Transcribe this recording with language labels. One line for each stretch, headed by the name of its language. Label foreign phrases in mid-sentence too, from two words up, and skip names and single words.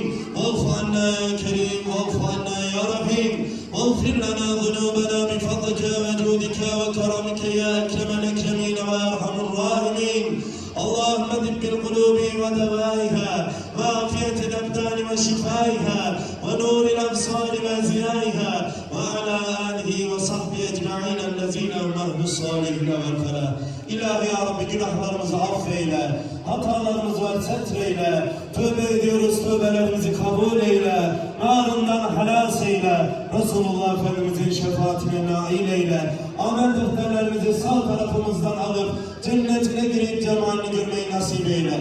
Arabic: واعف عنا يا كريم واعف عنا يا رحيم واغفر لنا ذنوبنا بفضلك وجودك وكرمك يا أكرم الأكرمين وأرحم الراحمين. اللهم دب القلوب ودوائها وعافية الأبدان وشفائها ونور الأبصار وزيائها وعلى آله وصحبه أجمعين الذين هم أهل الصالحين والفلاح.
Turkish: İlahi ya Rabbi günahlarımızı affeyle, hatalarımızı setreyle, tövbe ediyoruz, tövbelerimizi kabul eyle, narından halas eyle, Resulullah Efendimizin şefaatine nail eyle, amel defterlerimizi sağ tarafımızdan alıp cennetine girip cemalini görmeyi nasip eyle.